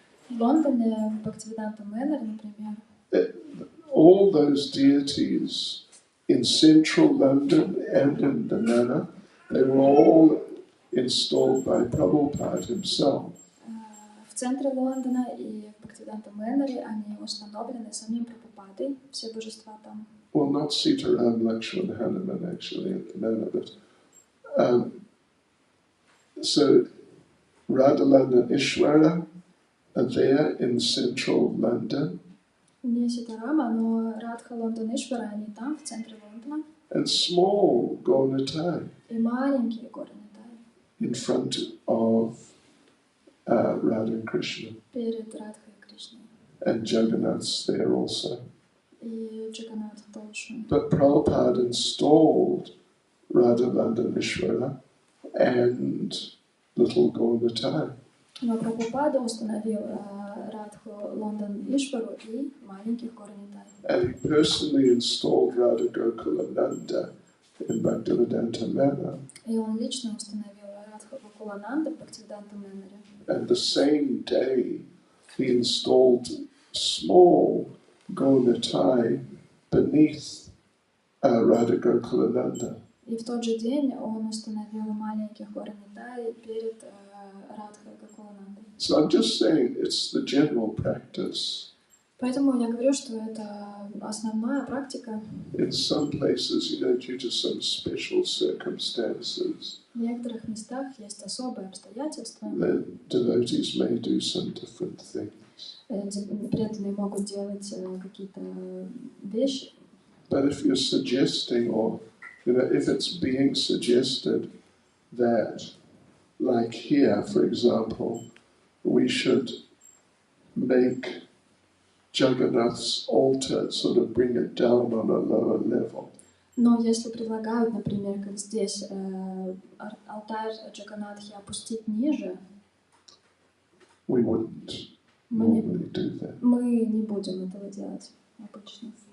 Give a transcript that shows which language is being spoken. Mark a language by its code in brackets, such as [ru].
[ru] В Лондоне, в Бхактивиданта Мэннер, например, [en] all those deities in central London and in the manor, they were all installed by Prabhupada himself. [ru] в центре Лондона и в Бхактивиданта Мэннере они установлены самим Прабхупадой, все божества там. [en] Well, not Sitaram, Lakshman, Hanuman actually at the manor, but so Radhalanda and Ishwara are there in central London. [ru] Не Ситарама, но Радха, Лондон, Ишвара, они там, в центре Лондона. [en] And small Gaunitai [ru] И маленькие горы Нитай [en] in front of Radha and Krishna. [ru] перед Радхой и Кришной. [en] And Jagannath's there also. [ru] И Джаганнат тоже. [en] But Prabhupada installed Radhalanda and Ishwara and little Gaunitai. [ru] Но Прабхупада установил Радху, Лондон, Ишвару и маленьких гор Нитай. [en] And he personally installed Radha Gokulananda in Bhaktivedanta Manor. [ru] И он лично установил Радху Гокулананда в Бхактивиданта Мэннере. [en] And the same day, he installed small Gaunitai beneath Radha Gokulananda. [ru] И в тот же день он установил маленьких гор Нитай перед Радхой Гокуланандой. [en] So I'm just saying it's the general practice. [ru] Поэтому я говорю, что это основная практика. [en] In some places, you know, due to some special circumstances, [ru] В некоторых местах есть особые обстоятельства, [en] then devotees may do some different things. [ru] преданные могут делать какие-то вещи. [en] But if you're suggesting, or if it's being suggested that, like here, for example, we should make Jagannath's altar, sort of bring it down on a lower level. [ru] Но если предлагают, например, как здесь, алтарь Джаганнатхи опустить ниже, [en] We wouldn't normally do that. [ru] мы не будем этого делать обычно.